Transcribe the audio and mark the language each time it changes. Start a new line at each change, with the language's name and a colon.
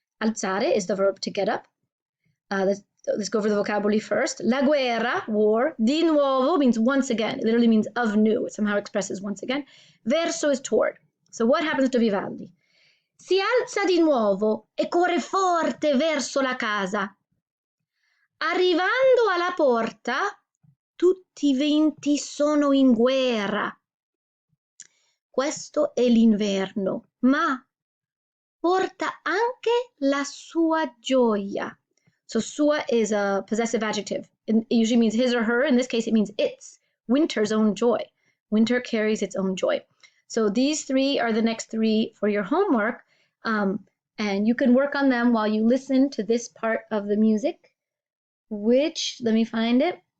English: Alzare is the verb to get up. Let's go over the vocabulary first. La guerra, war. Di nuovo means once again. It literally means of new. It somehow expresses once again. Verso is toward. So what happens to Vivaldi?
Italian: Si alza di nuovo e corre forte verso la casa. Arrivando alla porta, tutti i venti sono in guerra. Questo è l'inverno, ma porta anche la sua gioia.
English: So sua is a possessive adjective. It usually means his or her. In this case, it means its, winter's own joy. Winter carries its own joy. So these three are the next three for your homework. And you can work on them while you listen to this part of the music, which, let me find it.